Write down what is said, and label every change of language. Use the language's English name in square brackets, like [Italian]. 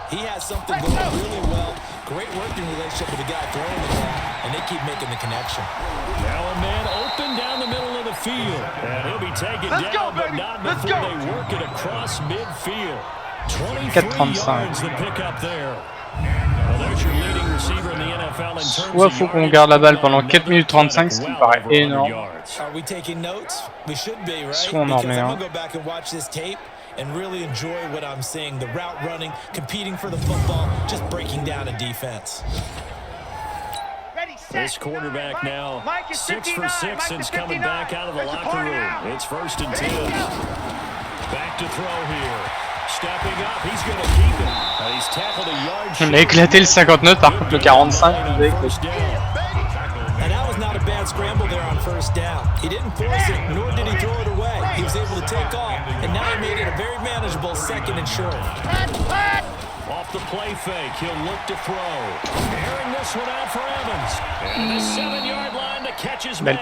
[English] He has something going really well. Great working relationship with the guy throwing the ball, and they keep making the connection. Now a man open down the middle of the field. And he'll be taken down, but not before they work it across midfield. 23 yards to pick up there. Well, there's your leading receiver in the NFL in terms [French] Soit faut qu'on garde la balle pendant 4 minutes 35, ce qui me paraît énorme. [English] Are we taking notes? We should be, right? [French] Soit on en remet un. [English] Go back and watch this tape and really enjoy what I'm seeing. The route running, competing for the football, just breaking down a defense. This quarterback now 6 for 6 since coming back out of the locker room. It's 1st and 10. Back to throw here. Stepping up, he's going to keep it. He's tackled a yard. [French] On a éclaté le 59, par contre le 45, on a éclaté. [English] And that was not a bad scramble there on 1st down. He didn't force it, nor did he throw it away. He was able to take off, and now he made it a very manageable 2nd and short. Off the play fake, he'll look to throw. Airing this one out for Evans. And the 7-yard line, the catch is made.